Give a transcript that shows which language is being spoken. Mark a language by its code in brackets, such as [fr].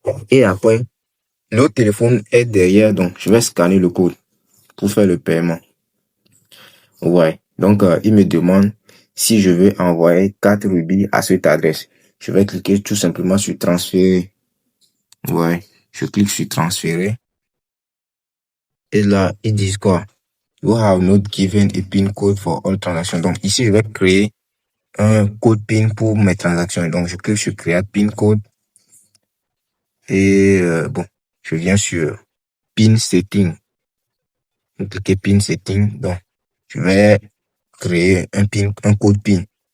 [fr] Et après, l'autre téléphone est derrière, donc je vais scanner le code pour faire le paiement. Ouais. Donc, il me demande si je veux envoyer 4 rubis à cette adresse. Je vais cliquer tout simplement sur transférer. Ouais. Je clique sur transférer. Et là, ils disent quoi? [en] You have not given a PIN code for all transactions. [fr] Donc, ici, je vais créer un code PIN pour mes transactions. Donc, je clique sur Create PIN code. Et bon, je viens sur PIN setting. Je clique PIN setting. Donc, je vais créer un code PIN.